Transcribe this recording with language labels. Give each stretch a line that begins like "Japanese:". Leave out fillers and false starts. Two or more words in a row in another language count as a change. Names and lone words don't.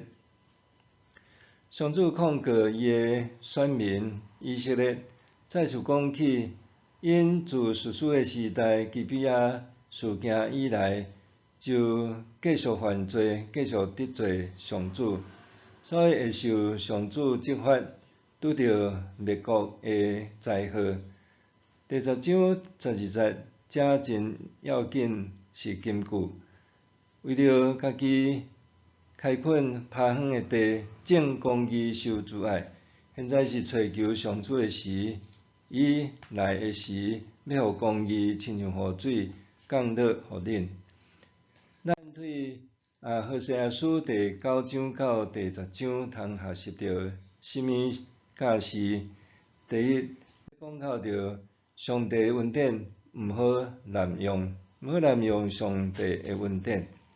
Min Nan Chinese: 上主控告伊的选民以色列，再次讲起因自士师的时代基比亚事件以来， 就继续犯罪，继续得罪上主，所以会受上主责罚，拄着灭国的灾祸。第10章12节，这真要紧是金句，为着家己开垦趴远的地，种公义受阻碍。现在是找求上主的时，伊来的时，要互公义亲像雨水降落互恁。咱对何西阿书第9章到第10章通学习到甚物教示？第一，讲到着上帝恩典毋好滥用，毋好滥用上帝的恩典。